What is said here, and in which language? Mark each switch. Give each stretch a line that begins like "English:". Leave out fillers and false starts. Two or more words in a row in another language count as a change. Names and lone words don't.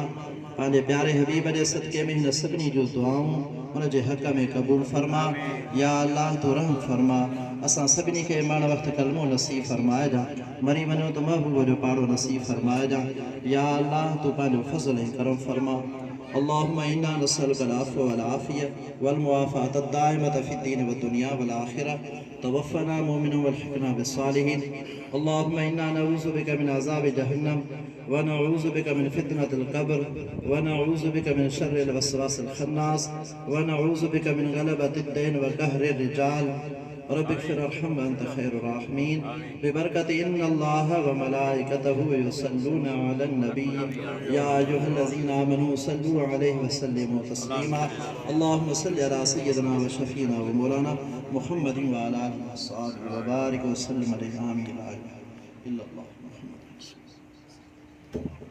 Sindhi: पांचे प्यारे हबीब के सदक़े में इन सभिनी जो दुआऊं उन जे हक़ में कबूल फरमा। या अल्लाह तो रहम फरमा, असां सभिनी के मरण वक्त कलमो नसीब फरमाए जा, मरी वञो तो महबूब जो पाड़ो नसीब फरमाए जा। या अल्लाह तो पंहिंजो फज़ल करम फरमा।
Arabic: اللهم إنا نسألك العفو والعافية والمعافاة الدائمة في الدين والدنيا والآخرة توفنا مؤمنين وألحقنا بالصالحين. اللهم إنا نعوذ بك من عذاب جهنم ونعوذ بك من فتنة القبر ونعوذ بك من شر الوسواس الخناس ونعوذ بك من غلبة الدين وقهر الرجال. رب اغفر وارحم أنت خير الراحمين ببركة إن الله وملائكته يصلون على النبي يا أيها الذين آمنوا صلوا عليه وسلموا تسليما. اللهم صل على سيدنا وشفيعنا ومولانا محمد وعلى آله وأصحابه وبارك وسلم عليه آمين لا إله إلا الله محمد رسول الله.